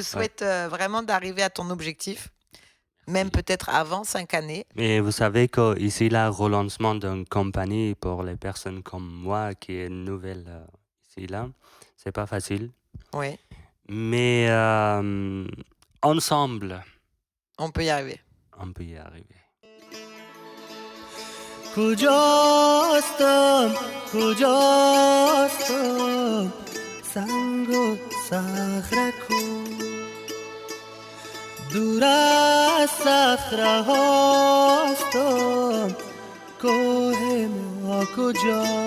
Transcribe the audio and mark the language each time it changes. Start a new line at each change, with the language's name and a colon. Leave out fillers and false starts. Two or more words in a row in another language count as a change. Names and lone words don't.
French: Je souhaite vraiment d'arriver à ton objectif, même peut-être avant 5 années. Et vous savez qu'ici, le relancement d'une compagnie pour les personnes comme moi qui est nouvelle ici, là, c'est pas facile. Oui, Mais ensemble, on peut y arriver. on peut y arriver.
Persian: کجاستم کجاستم سنگ و صخره دور از صخره هاستم کوه ما کجا